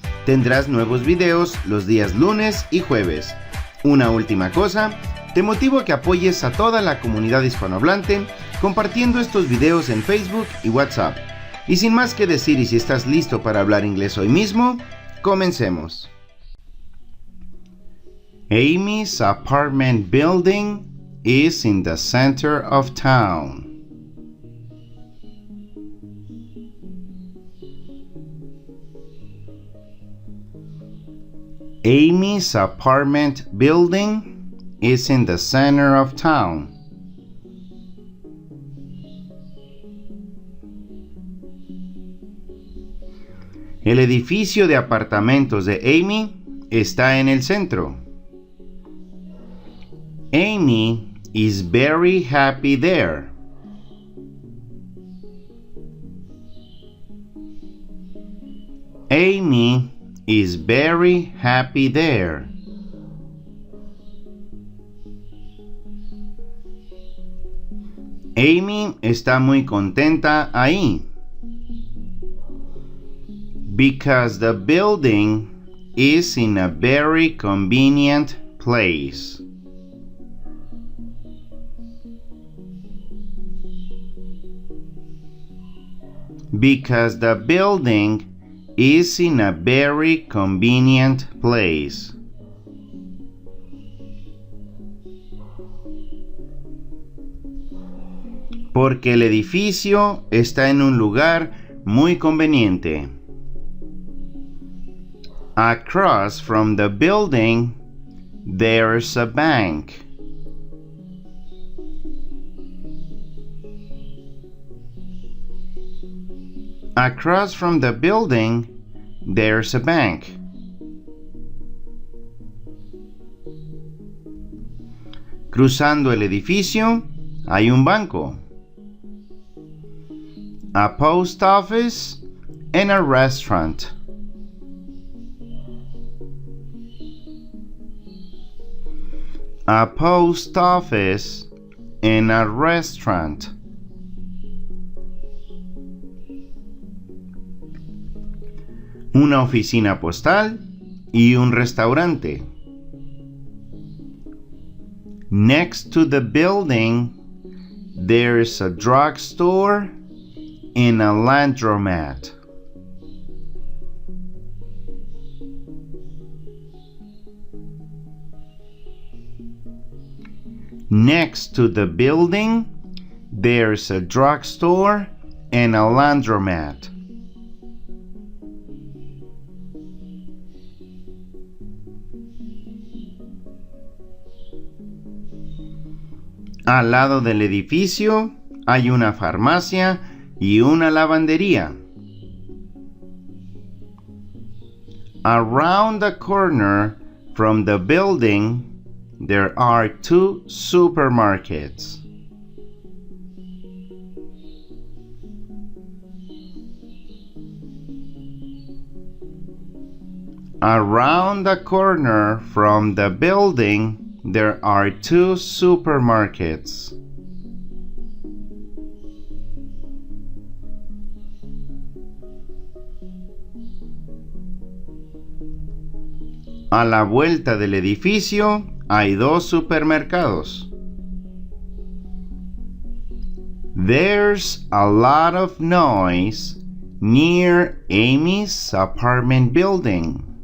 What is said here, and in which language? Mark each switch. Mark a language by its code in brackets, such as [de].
[es] Tendrás nuevos videos los días lunes y jueves. Una última cosa, te motivo a que apoyes a toda la comunidad hispanohablante compartiendo estos videos en Facebook y WhatsApp. Y sin más que decir y si estás listo para hablar inglés hoy mismo, comencemos. [en] Amy's apartment building is in the center of town. Amy's apartment building is in the center of town. [es] El edificio de apartamentos de Amy está en el centro. [en] Amy is very happy there. Amy is very happy there. [es] Amy está muy contenta ahí. [en] Because the building is in a very convenient place. Because the building is in a very convenient place. [es] Porque el edificio está en un lugar muy conveniente. [en] Across from the building, there's a bank. Across from the building, there's a bank. [es] Cruzando el edificio, hay un banco. [en] A post office and a restaurant. A post office and a restaurant. [es] Una oficina postal y un restaurante. [en] Next to the building, there's a drugstore and a laundromat. Next to the building, there's a drugstore and a laundromat. [es] Al lado del edificio hay una farmacia y una lavandería. [en] Around the corner from the building, there are two supermarkets. Around the corner from the building, there are two supermarkets. [es] A la vuelta del edificio hay dos supermercados. [en] There's a lot of noise near Amy's apartment building.